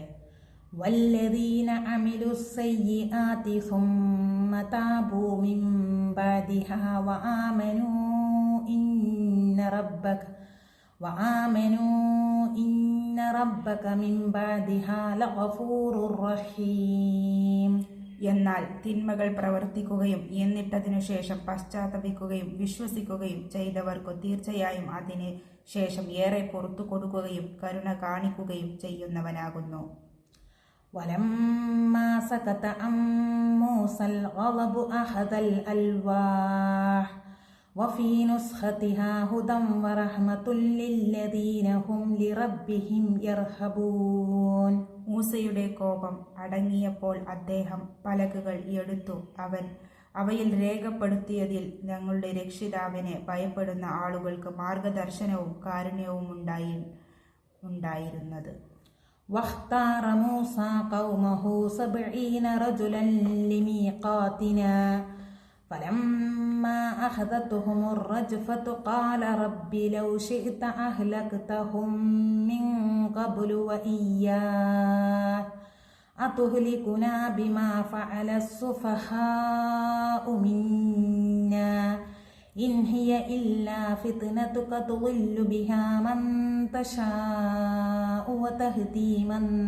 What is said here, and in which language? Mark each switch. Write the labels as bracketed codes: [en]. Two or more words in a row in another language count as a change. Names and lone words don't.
[ar] والذين عملوا السيئات ثم تابوا من بعدها وآمنوا إن ربك من بعدها لغفور رحيم. [ml] എന്നാൽ തിന്മകൾ പ്രവർത്തിക്കുകയും എന്നിട്ടതിനു ശേഷം പശ്ചാത്തപിക്കുകയും വിശ്വസിക്കുകയും ചെയ്തവർക്കു തീർച്ചയായും അതിന് ശേഷം ഏറെ പുറത്തു കൊടുക്കുകയും കരുണ കാണിക്കുകയും ചെയ്യുന്നവനാകുന്നു. [ar] ولما سكت عن موسى الغضب أخذ الألواح وفي نسختها هدى ورحمة للذين هم لربهم يرهبون. [ml] മൂസയുടെ കോപം അടങ്ങിയപ്പോൾ അദ്ദേഹം പലകകൾ എടുത്തു. അവൻ അവയിൽ രേഖപ്പെടുത്തിയതിൽ ഞങ്ങളുടെ രക്ഷിതാവിനെ ഭയപ്പെടുന്ന ആളുകൾക്ക് മാർഗദർശനവും കാരുണ്യവും ഉണ്ടായിരുന്നത്. [ar] واختار موسى قومه 70 رجلا لميقاتنا فلما أخذتهم الرجفة قال رب لو شئت أهلكتهم من قبل وإياه أتهلكنا بما فعل السفهاء منا إن هي إلا فتنتك تضل بها من تشاء وتهدي من